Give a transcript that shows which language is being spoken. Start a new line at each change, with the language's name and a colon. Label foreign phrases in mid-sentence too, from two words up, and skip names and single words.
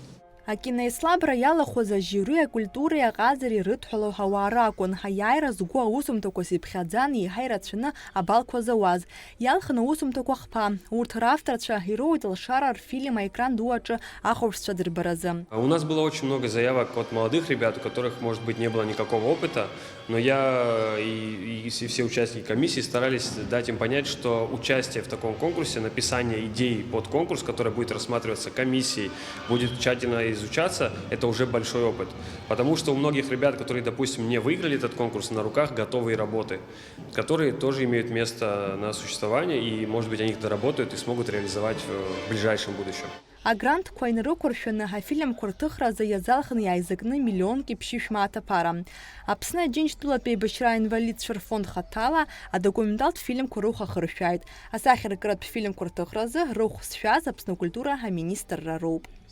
Abkhazian: Акиноицлабра иалахәыз ажьюри акультуреи аҟазареи рыдҳәалоу ҳауаа ракәын, аиааира згәы аусумҭақәа сиԥхьаӡан еиҳа ирацәаны абалқәа зауаз. Иалхын аусумҭақәа хԥа, урҭ равторцәа ироуит алшара рфильм аекран ду аҿы ахәаԥшцәа дырбаразы.
Russian: У нас было очень много заявок от молодых ребят, у которых, может быть, не было никакого опыта, но я и все участники комиссии старались дать им понять, что участие в таком конкурсе, написание идей под конкурс, который будет рассматриваться комиссией, будет тщательно изучаться, это уже большой опыт. Потому что у многих ребят, которые, допустим, не выиграли этот конкурс, на руках готовые работы, которые тоже имеют место на существование, и, может быть, они их доработают и смогут реализовать в ближайшем будущем.
Abkhazian: Агрантқәа инарықәыршәаны афильмқәа рҭыхразы иазалхны иааизакны миллионки ԥшьышә маат аԥара. Аԥсны Аџьынџьтәылатәи аибашьра аинвалидцәа рфонд хаҭала адокументалтә фильмқәа рыхә ахыршәааит. Асахьаркыратә фильмқәа рҭыхразы рыхә зшәаз Аԥсны акультура аминистрра роуп.